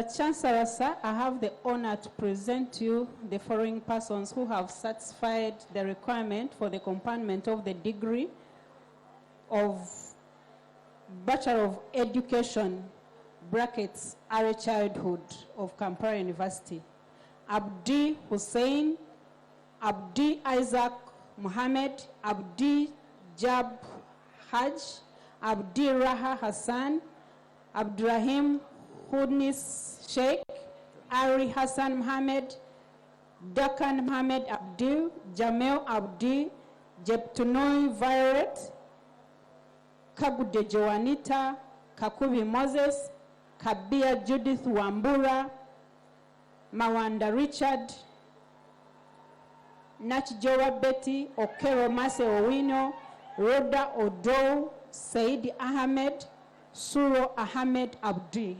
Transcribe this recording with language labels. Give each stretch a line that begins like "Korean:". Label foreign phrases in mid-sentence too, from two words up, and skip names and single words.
English: Chancellor, sir, I have the honor to present to you the following persons who have satisfied the requirement for the component of the degree of Bachelor of Education, brackets, Early Childhood of Kampala University. Abdi Hussein, Abdi Isaac Muhammad, Abdi Jab Haj, Abdi Raha Hassan, Abdurrahim Hudnis Sheikh, Ari Hassan Muhammad, Dakan Muhammad Abdul, Jamel Abdi, Jeptunoi Violet, Kagude Joanita, Kakubi Moses, Kabia Judith Wambura, Mawanda Richard, Nachjowa Betty, Okero Mase Owino, Rhoda Odo, Said Ahmed, Suro Ahmed Abdi.